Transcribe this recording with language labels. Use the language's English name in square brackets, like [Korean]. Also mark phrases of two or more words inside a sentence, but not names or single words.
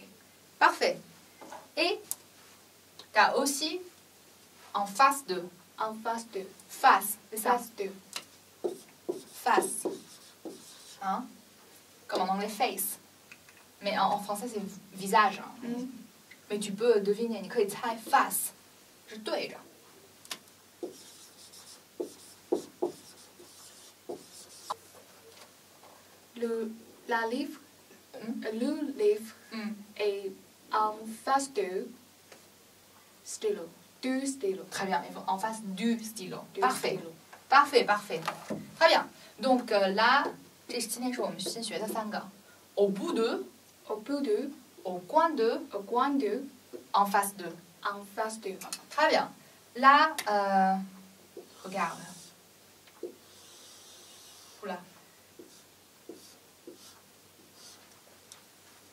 [French] Parfait. Et tu as aussi en face de. En face de. Face, c'est ça? Face de. Face. Hein? Comme en anglais face. Mais en français c'est visage. Hein. Mais tu peux deviner, [Chinese] 你可以猜 face 是对着。 [French] Le livre est en face de stylo. Du stylo. Très bien, en face du stylo. Du Parfait. stylo. Parfait, parfait. Très bien. Donc là, [Chinese] 这今天是我们先学的3 个。 [French] au bout de, Au bout de. au coin de, Au coin de. en face de. En face de. Très bien. Là, regarde. Oula.